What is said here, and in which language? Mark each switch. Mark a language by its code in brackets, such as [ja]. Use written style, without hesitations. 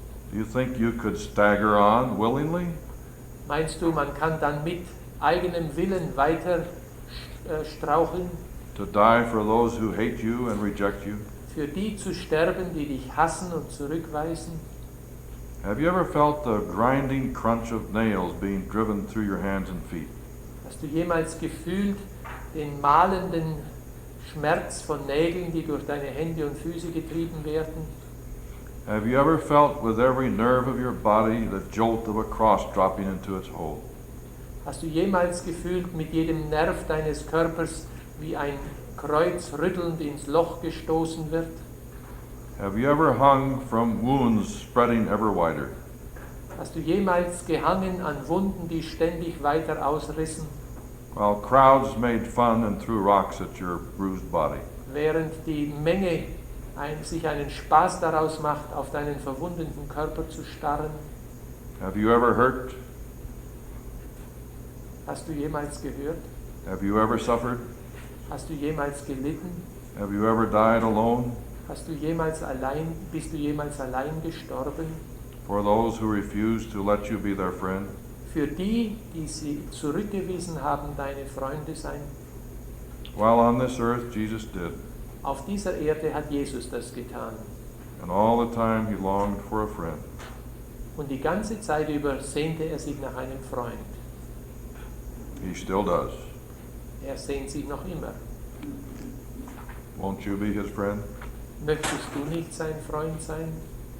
[en] Do you think you could stagger on willingly? [de] Meinst du, man kann dann mit eigenem Willen weiter straucheln, [en] To die for those who hate you and reject you? [de] für die zu sterben, die dich hassen und zurückweisen? [en] Have you ever felt the grinding crunch of nails being driven through your hands and feet? [de] Hast du jemals gefühlt den mahlenden Schmerz von Nägeln, die durch deine Hände und Füße getrieben werden? [en] Have you ever felt with every nerve of your body the jolt of a cross dropping into its hole? [de] Hast du jemals gefühlt mit jedem Nerv deines Körpers, wie ein Kreuz rüttelnd ins Loch gestoßen wird? [en] Have you ever hung from wounds spreading ever wider? [de] Hast du jemals gehangen an Wunden, die ständig weiter ausrissen, [en] While crowds made fun and threw rocks at your bruised body? [de] während die Menge sich einen Spaß daraus macht, auf deinen verwundeten Körper zu starren? [en] Have you ever hurt? [de] Hast du jemals gehört? [en] Have you ever suffered? [de] Hast du jemals gelitten? [en] Have you ever died alone? [de] Bist du jemals allein gestorben? [en] For those who refuse to let you be their friend? [de] Für die, die sie zurückgewiesen haben, deine Freunde sein? [en] While on this earth, Jesus did. [de] Auf dieser Erde hat Jesus das getan. [en] And all the time he longed for a friend. [de] Und die ganze Zeit über sehnte er sich nach einem Freund. [en] He still does. [de] Er sehnt sich noch immer. [en] Won't you be his friend? [de] Möchtest du nicht sein Freund sein?